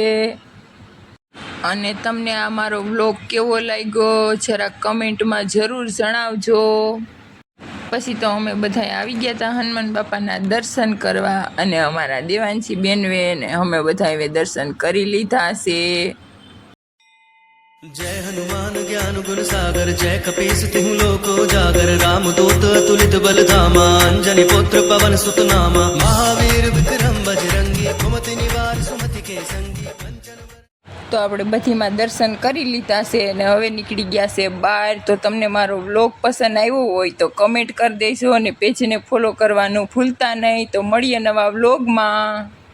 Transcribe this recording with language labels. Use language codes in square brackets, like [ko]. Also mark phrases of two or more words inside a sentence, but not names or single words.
[gu] અને તમને આ મારો વ્લોગ કેવો લાગ્યો જરા કમેન્ટમાં જરૂર જણાવજો। પછી તો અમે બધા આવી ગયા હતા હનુમાન બાપાના દર્શન કરવા અને અમારા દેવાંશી બેનવે ને અમે બધા દર્શન કરી લીધા છે। [awa] जय हनुमान ज्ञान गुण सागर जय कपीस तिहु लोको जागर राम दूत अतुलित बल धामा अंजनी पुत्र पवन सुत नामा महावीर विक्रम बजरंगी कुमति निवार सुमति के संगी [gu] તો આપણે બધીમાં દર્શન કરી લીધા છે અને હવે નીકળી ગયા છે બહાર। તો તમને મારો વ્લોગ પસંદ આવ્યો હોય તો કમેન્ટ કરી દેજો અને પેજને ફોલો કરવાનું ભૂલતા નહીં। તો મળીએ નવા વ્લોગમાં।